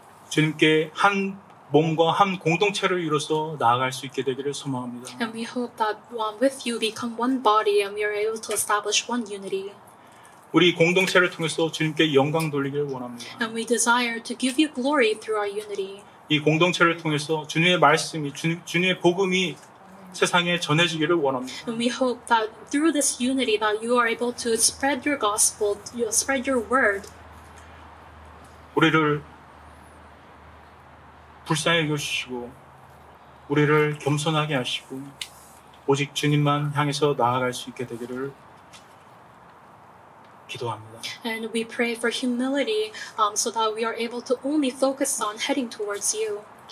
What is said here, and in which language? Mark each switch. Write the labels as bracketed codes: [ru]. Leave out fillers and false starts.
[ko] 주님께 한 몸과 한 공동체를 이뤄서 나아갈 수 있게 되기를 소망합니다. [en] And we hope that with you become one body and we are able to establish one unity. [ko] 우리 공동체를 통해서 주님께 영광 돌리기를 원합니다. [en] And we desire to give you glory through our unity. [ko] 이 공동체를 통해서 주님의 말씀이 주님의 복음이 세상에 전해지기를 원합니다. [en] And we hope that through this unity that you are able to spread your gospel, spread your word. [ko] 우리를 불쌍히 여겨주시고 우리를 겸손하게 하시고 오직 주님만 향해서 나아갈 수 있게 되기를 기도합니다. [en] And we pray for humility so that we are able to only focus on heading towards you.